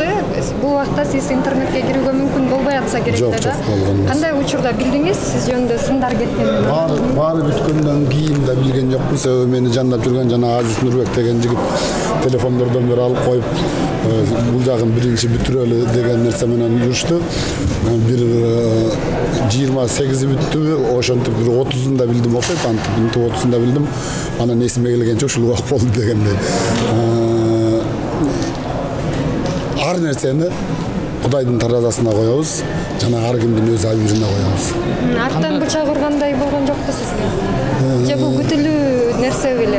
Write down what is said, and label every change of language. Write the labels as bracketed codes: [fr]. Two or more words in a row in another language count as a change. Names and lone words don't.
[ky] Бул убакта сиз интернетке кирүүгө мүмкүн болбой атса керек да. Кандай учурда билдиңиз? Сиз жөнүндө сындар кеткен. Баары бүткөндөн кийин да билген жокмун. Себеби мени жандап жүргөн жана Азиз Нурбек деген жигит телефондордон бери алып коюп, бул жагын биринчи бүтүрөлү деген нерсе менен жүрүштү. Bir 28'i бүттү, ошентип bir 30'unda билдим окшойт, антип 30'unda билдим. Анан эсиме келгенче ушул убак болду дегендей. Ар нерсени Кудайдын таразасына коебуз, жана ар кимдин өз айыбына коебуз. Арттан бычак ургандай болгон жокпу сизге? Же бул күтүлүү нерсе беле?